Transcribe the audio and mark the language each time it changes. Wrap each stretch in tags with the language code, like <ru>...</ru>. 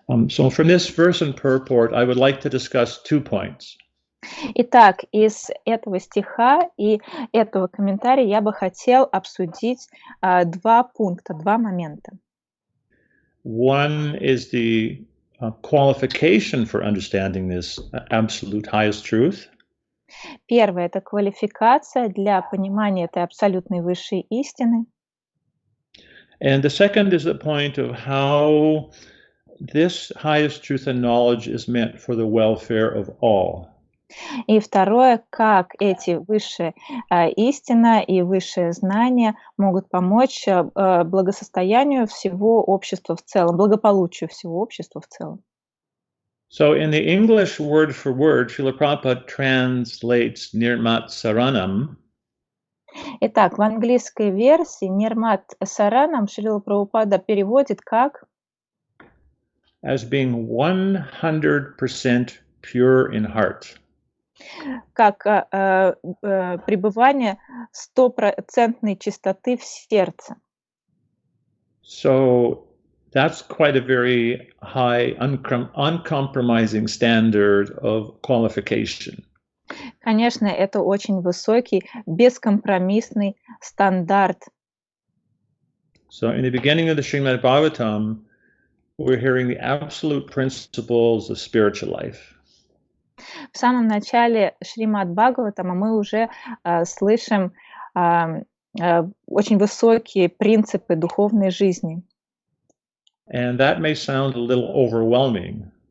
<en>So from this verse and purport, I would like to discuss 2 points.</en> <ru>Итак, из этого стиха и этого комментария я бы хотел обсудить два пункта, два момента.</ru> <en>One is the qualification for understanding this absolute highest truth.</en> <ru>Первое – это квалификация для понимания этой абсолютной высшей истины.</ru> <en>And the second is the point of how this highest truth and knowledge is meant for the welfare of all.</en> <ru>И второе, как эти высшие истина и высшее знание могут помочь благосостоянию всего общества в целом, благополучию всего общества в целом.</ru> <en>So in the English word for word, Srila Prabhupada translates Nirmat Saranam.</en> <ru>Итак, в английской версии Нирмат Саранам Шрила Прабхупада переводит как</ru> <en>as being 100% pure in heart.</en> <ru>Как пребывание стопроцентной чистоты в сердце.</ru> <en>So that's quite a very high, uncompromising standard of qualification.</en> <ru>Конечно, это очень высокий, бескомпромиссный стандарт.</ru> <en>So in the beginning of the Shrimad Bhagavatam, we're hearing the absolute principles of spiritual life.</en> <ru>В самом начале Шримад Бхагаватама мы уже слышим очень высокие принципы духовной жизни.</ru> <en>And that may sound a little overwhelming.</en>